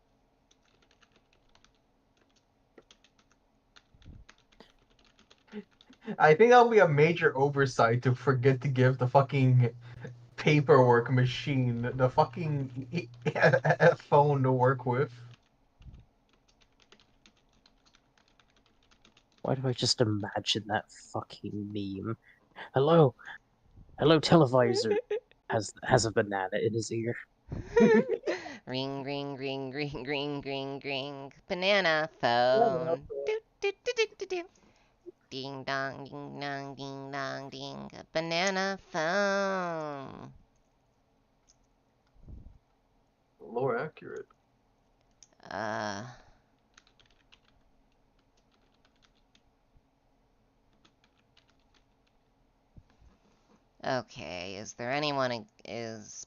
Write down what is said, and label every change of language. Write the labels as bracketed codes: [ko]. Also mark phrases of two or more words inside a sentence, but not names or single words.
[en] I think that'll be a major oversight to forget to give the fucking paperwork machine the fucking phone to work with. Why do I just imagine that fucking meme? Hello, televisor. Has a banana in his ear. ring, ring, ring, ring, ring, ring, ring. Banana phone. Do, do, do, do, do, do. Ding dong, ding dong, ding dong, ding. A banana phone. Lore accurate. Uh. Okay, is there anyone is...